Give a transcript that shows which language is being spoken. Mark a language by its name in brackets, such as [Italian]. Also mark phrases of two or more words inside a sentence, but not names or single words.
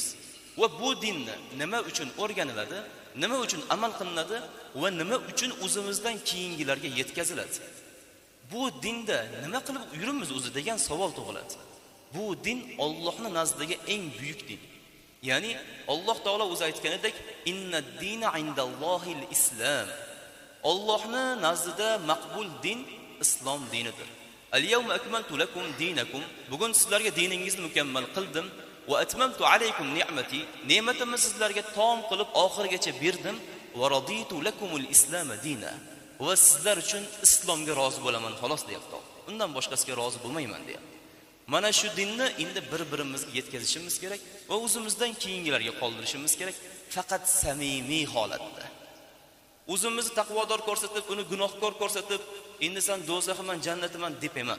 [Uzbek] Va bu dinni nima uchun o'rganiladi, nima uchun amal qilinadi va nima uchun o'zimizdan keyingilarga yetkaziladi? Bu dinda nima qilib yurimiz o'zi degan savol tug'iladi. Bu din Allohning nazdidagi eng buyuk din. Ya'ni Alloh taolo o'zi aytganidek, [Arabic] "إن الدين عند الله الإسلام." [Uzbek] Allohning nazdida maqbul din islom dinidir. [Arabic] "اليوم أكملت لكم دينكم." [Uzbek] Bugun sizlarga diningizni mukammal qildim. [Arabic] "وأتممت عليكم نعمتي." [Uzbek] Ne'matimni sizlarga tom qilib oxirigacha berdim. [Arabic] "ورضيت لكم الإسلام دينا." [Uzbek] Va sizlar uchun islomga rozi bo'laman xolos deyapti. Undan boshqasiga rozi bo'lmayman deyapti. Mana shu dinni endi bir-birimizga yetkazishimiz kerak va o'zimizdan keyingilarga qoldirishimiz kerak, faqat samimiy holatda. O'zimizni taqvodor ko'rsatib, uni gunohkor ko'rsatib, endi sen do'zaxman, jannatiman deb emas.